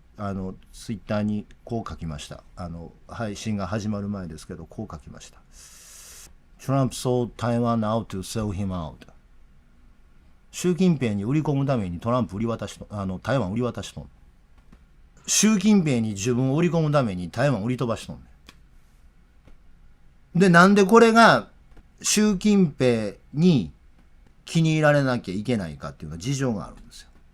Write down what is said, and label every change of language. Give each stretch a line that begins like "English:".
Japanese: ツイッターにこう書きました。配信が始まる前ですけど、こう書きました。
English: Trump sold Taiwan out to sell him out。
Japanese: 習近平に売り込むためにトランプ売り渡しと、台湾売り渡しとん。習近平に自分を売り込むために台湾売り飛ばしとんねん。で、なんでこれが習近平に気に入られなきゃいけないかっていうのは事情があるんですよ。